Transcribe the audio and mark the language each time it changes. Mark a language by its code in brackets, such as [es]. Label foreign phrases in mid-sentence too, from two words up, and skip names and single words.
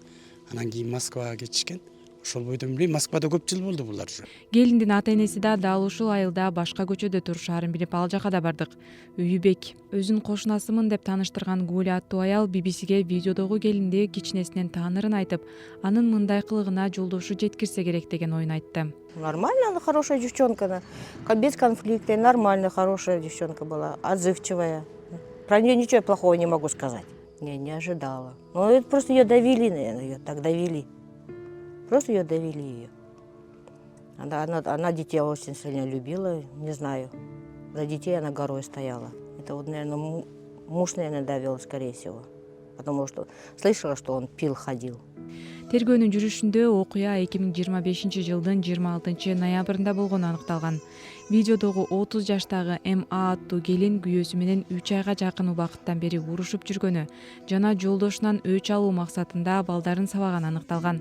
[ky] Анан кийин Москвага кетишкен. Ошол бойдон билбейм, Москвада көп жыл болду булар уже. Келиндин ата-энеси да дал ушул айылда башка көчөдө турушаарын билип ал жака да бардык. Үйүбек өзүн кошунасымын деп тааныштырган Гуля аттуу аял BBC-ге видеодогу келинди кичинесинен таанырын айтып, анын мындай кылыгына жолдошу жеткирсе керек деген оюн айтты. [ru] Нормально, она хорошая девчонка. Без конфликта, нормальная, хорошая девчонка была, отзывчивая. Про нее ничего плохого не могу сказать. Не ожидала. Ну, это просто ее довели, наверное, ее так довели. Просто ее довели ее. Она детей очень сильно любила, не знаю. За детей она горой стояла. Это вот, наверное, муж, наверное, довел, скорее всего. Потому что слышала, что он пил, ходил. [ky] Тергөөнүн жүрүшүндө окуя 2025 жылдын 26 ноябрында болгону аныкталган. Видеодогу 30 жаштагы МА аттуу келин күйөөсү менен 3 айга жакын убакыттан бери урушуп жүргөнү жана жолдошунан өч алуу максатында балдарын сабаганы аныкталган.